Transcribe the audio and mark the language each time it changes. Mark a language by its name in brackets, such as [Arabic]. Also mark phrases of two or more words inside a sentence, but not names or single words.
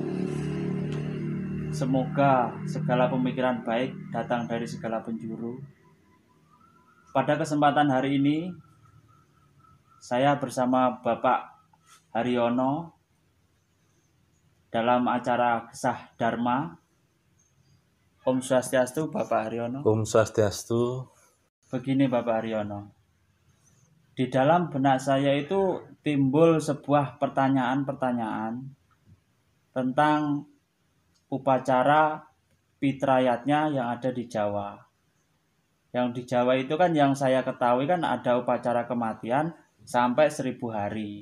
[Indonesian] Semoga segala pemikiran baik datang dari segala penjuru. Pada kesempatan hari ini, saya bersama Bapak Haryono dalam acara Gesah Dharma. [Balinese] Om Swastiastu, Bapak Haryono. Om Swastiastu. [Indonesian] Begini Bapak Haryono, di dalam benak saya itu timbul sebuah pertanyaan-pertanyaan tentang upacara Pitrayatnya yang ada di Jawa. Yang di Jawa itu kan yang saya ketahui kan ada upacara kematian sampai 1000 hari.